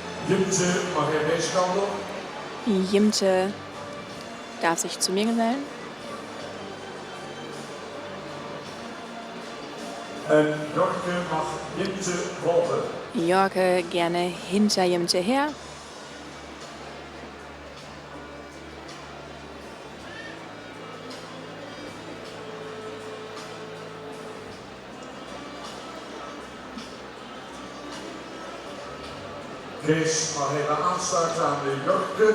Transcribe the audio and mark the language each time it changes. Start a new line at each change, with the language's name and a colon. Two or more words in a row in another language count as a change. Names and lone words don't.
Dutch: Jimte mag er deze kant op.
German: Jimte darf sich zu mir gesellen.
Dutch: En Jorke mag Jimte volgen.
German: Jorke gerne hinter Jimte her.
Dutch: Kees mag even aansluiten aan de Jorke.